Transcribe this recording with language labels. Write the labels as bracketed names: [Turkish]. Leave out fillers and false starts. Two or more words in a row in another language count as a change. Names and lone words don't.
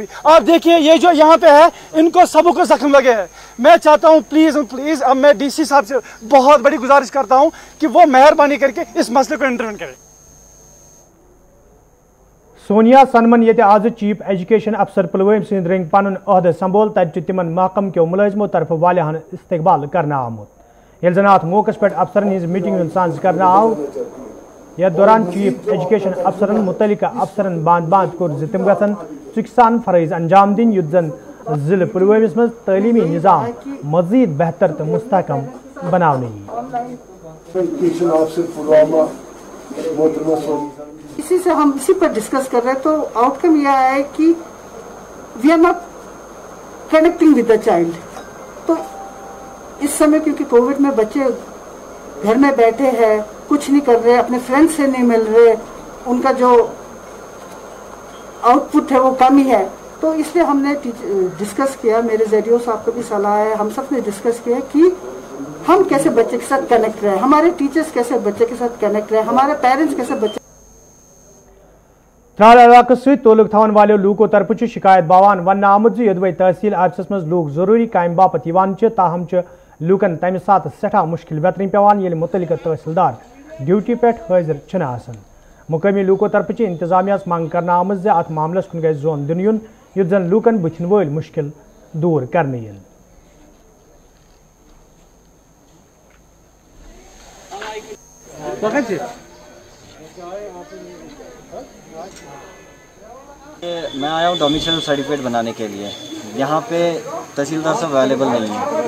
[Hindi] आप देखिए ये जो यहाँ पे है इनको सबों को जख्म लगे हैं। मैं चाहता हूँ प्लीज अब मैं DC साहब से बहुत बड़ी गुजारिश करता हूँ कि वो मेहरबानी करके इस मसले को इंटरवेन करें। [Kashmiri] सोनिया सनमन ये आज [English] chief education officer [Kashmiri] पुलवामा सिंध रंग पन अहद संभोल तत तिमन महकम के मुलाजमों तरफ वालियान इस्तकबाल करना आमुत ये जन अत मौके पे अफसरन हज मीटिंग सांझ करना आव। यथ दौरान [English] chief education [Kashmiri] अफसरन मुतलिका अफसरन बांद कोर तिम गन चुकसान फरज अंजाम दिन युद्ध जन जिले पुलवामा मज तलीमी निज़ाम मजीद बेहतर तो मुस्तहकम बनाने। [Hindi] इसी से हम इसी पर डिस्कस कर रहे हैं। तो आउटकम यह है कि [English] we are not connecting with the child. [Hindi] तो इस समय क्योंकि कोविड में बच्चे घर में बैठे हैं, कुछ नहीं कर रहे, अपने फ्रेंड्स से नहीं मिल रहे, उनका जो आउटपुट है वो कम ही है, तो इसलिए हमने डिस्कस किया, मेरे जरिए से आपको भी सलाह है, हम सब ने डिस्कस किया कि हम कैसे बच्चे के साथ कनेक्ट रहे, हमारे टीचर्स कैसे बच्चे के साथ कनेक्ट रहे, हमारे पेरेंट्स कैसे बच्चे। [Kashmiri] त्राल इलाके सहित तोलुक थवन वाले लूको तरफ शिकायत बावान वन आमुत यदवै तहसील आफिसस मज लूक जरूरी काम बापत ताहम लूकन तमि सात सठा मुश्किल वेतरन पेवान येल मुतलिका तहसीलदार ड्यूटी पे हाजिर छना आसन। मुकामी लूको तरफ इंतजामिया मंग करना आमत अत मामलस कुन गई जोन दिन युन युत जन लूकन बुथन वल मुश्किल दूर करने यल। [Hindi] मैं आया हूँ [English] domicile certificate [Hindi] बनाने के लिए। यहाँ पे तहसीलदार सब अवेलेबल नहीं है।